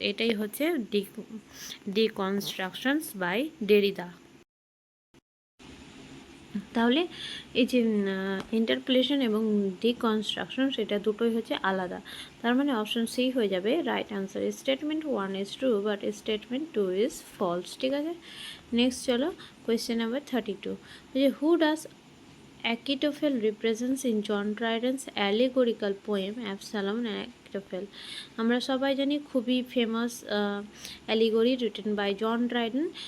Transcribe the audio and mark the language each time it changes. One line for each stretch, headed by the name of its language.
Bangla: এটাই হচ্ছে
English: Deconstructions by Derrida.
Bangla: তাহলে এই যে ইন্টারপ্লেশন এবং ডিকনস্ট্রাকশন সেটা দুটোই হচ্ছে আলাদা, তার মানে অপশন সি হয়ে যাবে right answer.
English: Statement 1 is true but statement 2 is false.
Bangla: ঠিক আছে,
English: Next চলো question number 32, যে who does Achitophel represents in John Dryden's allegorical poem Absalom and Achitophel।
Bangla: আমরা সবাই জানি খুবই famous allegory written by John Dryden.